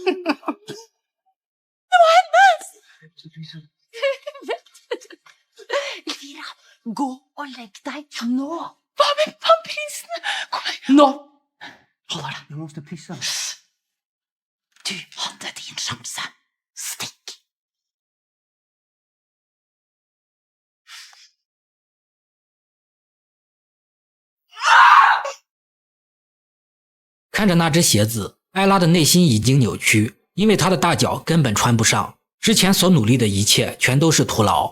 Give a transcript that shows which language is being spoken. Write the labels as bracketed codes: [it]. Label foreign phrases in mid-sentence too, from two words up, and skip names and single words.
[sv] Det var henne! Elvira, gå och lägg dig nå! Vad med vampyren? Kom här! Nå! Håll dig. Jag måste pissa. Du hade din chans. Stick! [zh] 看着那只鞋子，艾拉的内心已经扭曲，因为她的大脚根本穿不上，之前所努力的一切全都是徒劳。